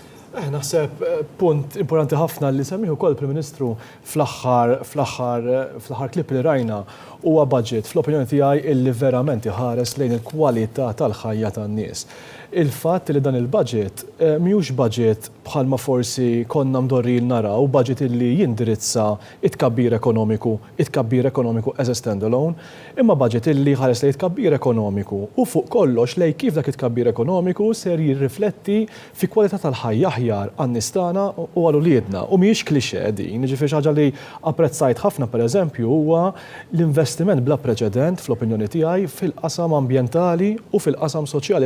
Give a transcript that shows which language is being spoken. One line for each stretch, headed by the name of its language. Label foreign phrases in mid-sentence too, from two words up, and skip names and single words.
Maltese: Naħseb punt importanti ħafna li semmiħu kol Prim Ministru fl-aħħar klip li rajna huwa budget fl-opinjoni tiegħi illi verament iħares lejn il-kwalità tal-ħajja tan-nies. Il-fatt li dan il-budget mhux budget bħalma forsi konna mdorri naraw, budget illi jindirizza it-tkabbir ekonomiku
English: as a stand-alone,
Maltese: imma budget illi ħares lejn it-tkabbir ekonomiku u fuq kollox lejn kif dak it-tkabbir ekonomiku ser jirrifletti fi kwalità tal-ħajja aħjar għan-nistana u għal-uliedna. U mhijiex klixe din, ġifieri ħaġa li apprezzajt ħafna pereżempju huwa l-investiment bla preċedent fl-opinjoni tiegħi fil-qasam ambjentali u fil-qasam soċjali.